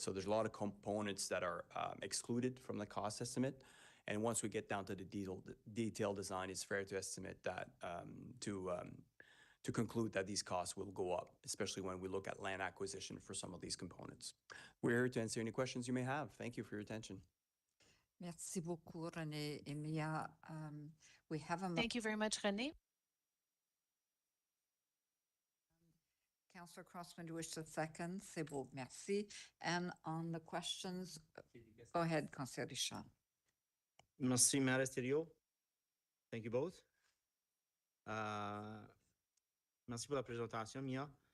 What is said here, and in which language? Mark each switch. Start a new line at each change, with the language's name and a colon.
English: So there's a lot of components that are excluded from the cost estimate. And once we get down to the detailed design, it's fair to estimate that to conclude that these costs will go up, especially when we look at land acquisition for some of these components. We're here to answer any questions you may have. Thank you for your attention.
French: Merci beaucoup, René et Mia.
English: We have a Thank you very much, René. Councillor Crossman, do you wish to second?
French: C'est beau, merci.
English: And on the questions, go ahead, Councillor Richard.
French: Merci, Maire
English: Esterio. Thank you both.
French: Merci pour la présentation, Mia.